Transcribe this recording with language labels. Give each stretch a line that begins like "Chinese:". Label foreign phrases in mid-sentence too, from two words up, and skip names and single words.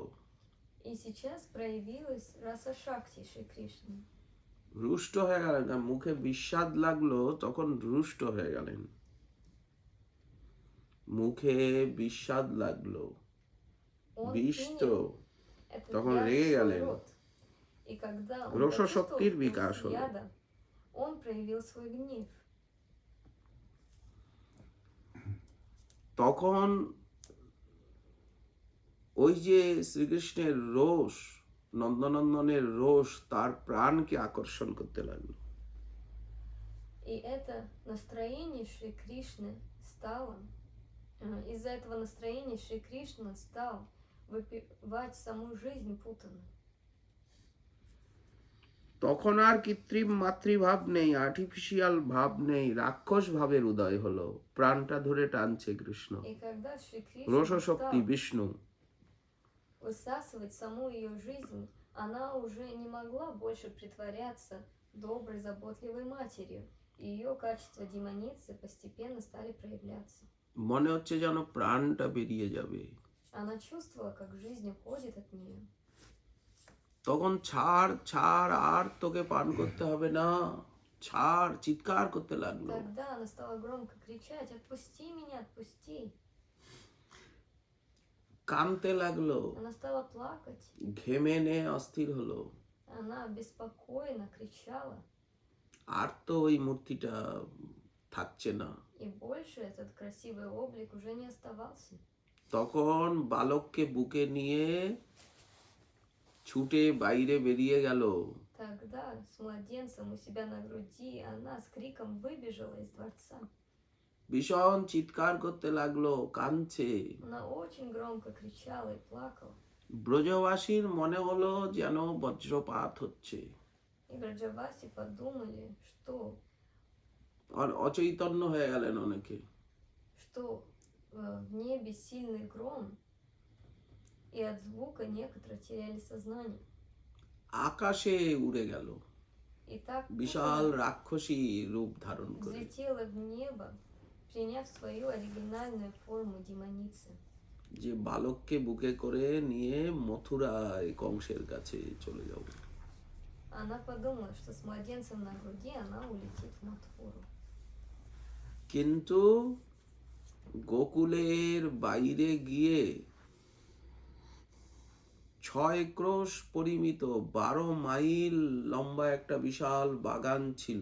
Russian: И сейчас проявилась Раса Шакти Шри Кришны.
Bangla: রুষ্ট হয়ে গেলেন না, মুখে বিস্বাদ লাগলো তখন রুষ্ট হয়ে গেলেন। মুখে বিস্বাদ লাগলো,
Russian: Он
Bangla: বিষ
Russian: принял
Bangla: তো
Russian: этот
Bangla: তখন
Russian: яд в
Bangla: রেগে
Russian: свой
Bangla: গেলেন।
Russian: рот. И когда он
Bangla: রসশক্তির
Russian: почувствовал
Bangla: বিকাশ
Russian: вкус
Bangla: হলো।
Russian: яда, он проявил свой гнев.
Bangla: তখন ওই যে শ্রীকৃষ্ণের রোষ, নন্দনন্দনের রোষ তার প্রাণকে আকর্ষণ করতে লাগলো।
Russian: И это настроение Шри Кришны стало, из-за этого настроения Шри Кришна стал выпивать саму жизнь Путаны.
Bangla: তখন আর কৃত্রিম মাতৃভাব নেই, আর্টিফিশিয়াল ভাব নেই, রাক্ষস ভাবের উদয় হলো। প্রাণটা ধরে টানছে কৃষ্ণ,
Russian: И когда Шри Кришна
Bangla: রসশক্তি
Russian: стал
Bangla: বিষ্ণু।
Russian: высасывать саму ее жизнь, она уже не могла больше притворяться доброй, заботливой матерью, и ее качества демоницы постепенно стали проявляться.
Bangla: মনে হচ্ছে যেন প্রাণটা বেরিয়ে যাবে।
Russian: Она чувствовала, как жизнь уходит от нее.
Bangla: তখন ছাড় ছাড়, আর তোকে পান করতে হবে না, ছাড়, চিৎকার করতে লাগলো।
Russian: Тогда она стала громко кричать: «Отпусти меня, отпусти!»
Bangla: কাঁদতে লাগলো,
Russian: Она стала плакать,
Bangla: ঘেমে নে অস্থির হলো।
Russian: она беспокойно кричала,
Bangla: আর তো ওই মূর্তিটা থাকছে না।
Russian: и больше этот красивый облик уже не оставался.
Bangla: তখন বালককে বুকে নিয়ে ছুটে বাইরে বেরিয়ে গেল।
Russian: Тогда с младенцем у себя на груди она с криком выбежала из дворца.
Bangla: ভীষণ চিৎকার করতে লাগলো, কাঁদছে।
Russian: Она очень громко кричала и плакала.
Bangla: ব্রজবাসীর মনে হলো যেন বজ্রপাত হচ্ছে,
Russian: И Браджаваси подумали,
Bangla: আর অচৈতন্য হয়ে গেলেন অনেকে।
Russian: что в небе сильный гром, и от звука некоторые теряли сознание.
Bangla: আকাশে উড়ে গেল
Russian: И так
Bangla: বিশাল
Russian: Путана
Bangla: রাক্ষসী রূপ ধারণ করে।
Russian: взлетела в небо, приняв свою оригинальную форму демоницы.
Bangla: যে বালককে বুকে করে নিয়ে মথুরায় কংসের কাছে চলে যাব।
Russian: Она подумала, что с младенцем на груди она улетит в Матхуру.
Bangla: কিন্তু গোকুলের বাইরে গিয়ে 6 ক্রোশ পরিমিত 12 মাইল লম্বা একটা বিশাল বাগান ছিল,